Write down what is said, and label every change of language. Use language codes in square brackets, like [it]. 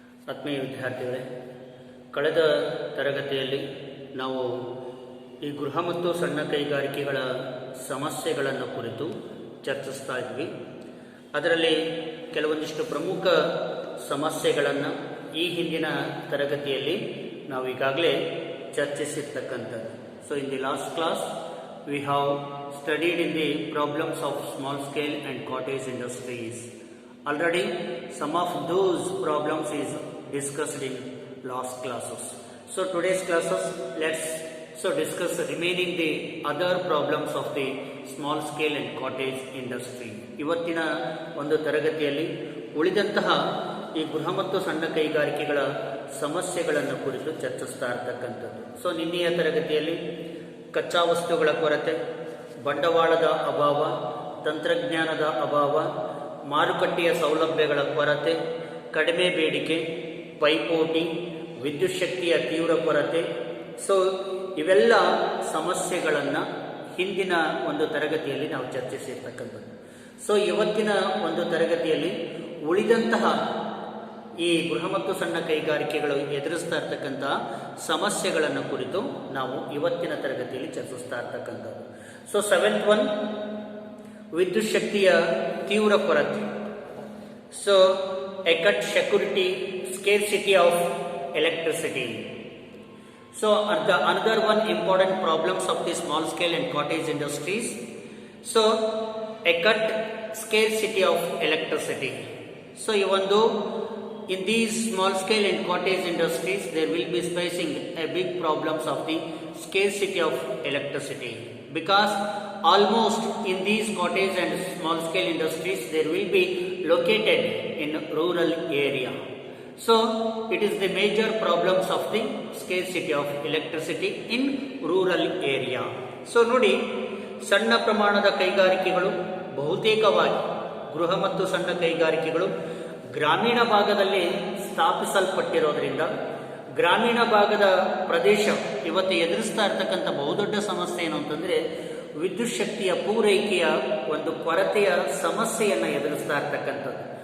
[kn] ಆತ್ಮೀಯ ವಿದ್ಯಾರ್ಥಿಗಳೇ, ಕಳೆದ ತರಗತಿಯಲ್ಲಿ ನಾವು ಈ ಗೃಹ ಮತ್ತು ಸಣ್ಣ ಕೈಗಾರಿಕೆಗಳ ಸಮಸ್ಯೆಗಳನ್ನು ಕುರಿತು ಚರ್ಚಿಸ್ತಾ ಇದ್ವಿ. ಅದರಲ್ಲಿ ಕೆಲವೊಂದಿಷ್ಟು ಪ್ರಮುಖ ಸಮಸ್ಯೆಗಳನ್ನು ಈ ಹಿಂದಿನ ತರಗತಿಯಲ್ಲಿ ನಾವು ಈಗಾಗಲೇ ಚರ್ಚಿಸಿರ್ತಕ್ಕಂಥದ್ದು. [en] So in the last class we have studied in the problems of small scale and cottage industries. Already some of those problems is discussed in last classes. So today's classes let's discuss remaining the other problems of the small scale and cottage industry. [kn] ಇವತ್ತಿನ ಒಂದು ತರಗತಿಯಲ್ಲಿ ಉಳಿದಂತಹ ಈ ಗೃಹ ಮತ್ತು ಸಣ್ಣ ಕೈಗಾರಿಕೆಗಳ ಸಮಸ್ಯೆಗಳನ್ನು ಕುರಿತು ಚರ್ಚಿಸ್ತಾ ಇರತಕ್ಕಂಥದ್ದು. ಸೊ ನಿನ್ನೆಯ ತರಗತಿಯಲ್ಲಿ ಕಚ್ಚಾ ವಸ್ತುಗಳ ಕೊರತೆ, ಬಂಡವಾಳದ ಅಭಾವ, ತಂತ್ರಜ್ಞಾನದ ಅಭಾವ, ಮಾರುಕಟ್ಟೆಯ ಸೌಲಭ್ಯಗಳ ಕೊರತೆ, ಕಡಿಮೆ ಬೇಡಿಕೆ, ಪೈಪೋಟಿ, ವಿದ್ಯುತ್ ಶಕ್ತಿಯ ತೀವ್ರ ಕೊರತೆ, ಸೊ ಇವೆಲ್ಲ ಸಮಸ್ಯೆಗಳನ್ನು ಹಿಂದಿನ ಒಂದು ತರಗತಿಯಲ್ಲಿ ನಾವು ಚರ್ಚಿಸಿರ್ತಕ್ಕಂಥದ್ದು. ಸೊ ಇವತ್ತಿನ ಒಂದು ತರಗತಿಯಲ್ಲಿ ಉಳಿದಂತಹ ಈ ಗೃಹ ಮತ್ತು ಸಣ್ಣ ಕೈಗಾರಿಕೆಗಳು ಎದುರಿಸ್ತಾ ಇರ್ತಕ್ಕಂತಹ ಸಮಸ್ಯೆಗಳನ್ನು ಕುರಿತು ನಾವು ಇವತ್ತಿನ ತರಗತಿಯಲ್ಲಿ ಚರ್ಚಿಸ್ತಾ ಇರ್ತಕ್ಕಂಥದ್ದು. ಸೊ 7th one, ವಿದ್ಯುತ್ ಶಕ್ತಿಯ ತೀವ್ರ ಕೊರತೆ. [en] So acute security, scarcity of electricity. So another one important problems of the small scale and cottage industries. So acute scarcity of electricity. So even though in these small scale and cottage industries there will be facing a big problems of the scarcity of electricity, because almost in these cottage and small scale industries there will be located in rural area. So it is the major problems of the scarcity of electricity in rural area. [kn] So ನೋಡಿ, ಸಣ್ಣ ಪ್ರಮಾಣದ ಕೈಗಾರಿಕೆಗಳು ಬಹುತೇಕವಾಗಿ ಗೃಹ ಮತ್ತು ಸಣ್ಣ ಕೈಗಾರಿಕೆಗಳು ಗ್ರಾಮೀಣ ಭಾಗದಲ್ಲಿ ಸ್ಥಾಪಿಸಲ್ಪಟ್ಟಿರೋದ್ರಿಂದ ಗ್ರಾಮೀಣ ಭಾಗದ ಪ್ರದೇಶ ಇವತ್ತು ಎದುರಿಸ್ತಾ ಇರ್ತಕ್ಕಂಥ ಬಹುದೊಡ್ಡ ಸಮಸ್ಯೆ ಏನು ಅಂತಂದರೆ ವಿದ್ಯುತ್ ಶಕ್ತಿಯ ಪೂರೈಕೆಯ ಒಂದು ಕೊರತೆಯ ಸಮಸ್ಯೆಯನ್ನು ಎದುರಿಸ್ತಾ ಇರ್ತಕ್ಕಂಥದ್ದು.